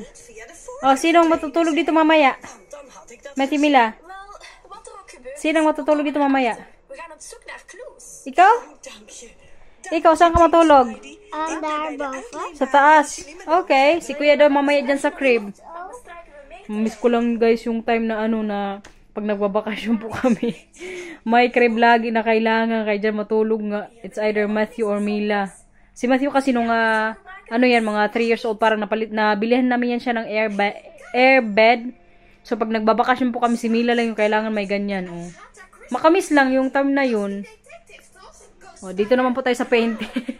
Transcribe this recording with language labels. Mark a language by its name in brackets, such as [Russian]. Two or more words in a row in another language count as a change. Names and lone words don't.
[Filipino] Oh, sino ang matutulog dito mamaya? Matty Mila. Sino ang matutulog dito mamaya? Ikaw? Ikaw, saan ka matulog? [Dutch] Daar boven. [Filipino] Sa taas. Okay. Si kuya daw mamaya dyan sa crib. Miss ko lang guys yung time na ano na pag nagbabakasyon po kami. May crib lagi na kailangan. Kaya dyan matulog nga. [English] It's either Matthew or Mila. [Filipino] Si Matthew kasi nung ano yan, mga 3 [English] years old [Filipino] parang nabilihan namin yan siya ng air bed. So pag nagbabakasyon po kami, si Mila lang yung kailangan may ganyan. Oh. Makamis lang yung time na yun. Oh, dito naman po tayo sa painting.